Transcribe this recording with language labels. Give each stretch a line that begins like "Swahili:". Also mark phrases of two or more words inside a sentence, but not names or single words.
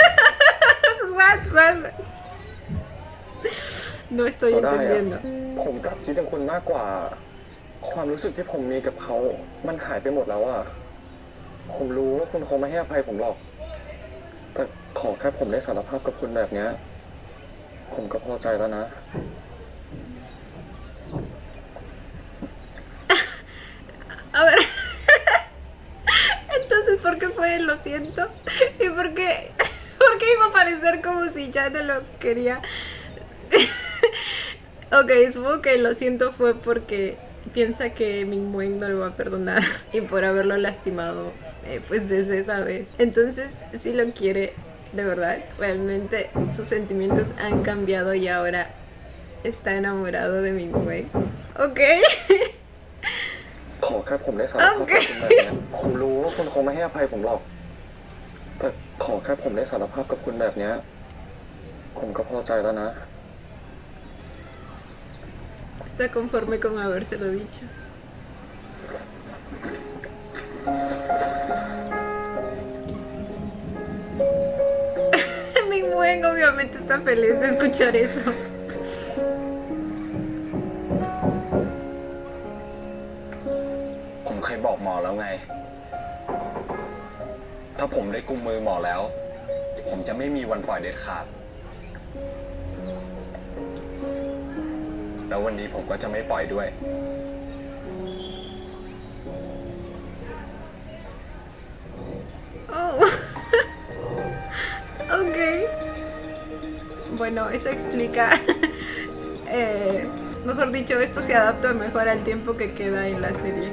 Spanish: What? No estoy
Thai: เขาได้อะ
Spanish: entendiendo.
Thai: ผมกลับคิดถึงคุณมากกว่า ความรู้สึกที่ผมมีกับเขา มันหายไปหมดแล้วอะผมรู้ว่าคุณคงไม่ให้อภัยผมหรอก แต่ขอแค่ผมได้สารภาพกับคุณแบบเนี้ย ผมก็พอใจแล้วนะ
Spanish: A ver. Entonces, ¿por qué fue lo siento? ¿Y por qué hizo parecer como si ya no lo quería? Ok, supongo que lo siento fue porque piensa que Ming-Wen no lo va a perdonar y por haberlo lastimado pues desde esa vez. Entonces, si lo quiere de verdad, realmente sus sentimientos han cambiado y ahora está enamorado de Ming-Wen. Ok.
Thai: ขอแค่ผมได้สารภาพกับคุณแบบเนี้ยผมรู้ว่าคุณคงไม่ให้อภัยผมหรอก แต่ขอแค่ผมได้สารภาพกับคุณแบบเนี้ย ผมก็พอใจแล้วนะ
Spanish: Está conforme con habérselo dicho. Ming-Wen obviamente está feliz de escuchar eso.
Thai: ผมเคยบอกหมอแล้วไง ถ้าผมได้กุมมือหมอแล้ว ผมจะไม่มีวันปล่อยเด็ดขาด แล้ววันนี้ผมก็จะไม่ปล่อยด้วย
Spanish: Oh. Ok. Bueno, eso explica. Mejor dicho, esto se adapta mejor al tiempo que queda en la serie.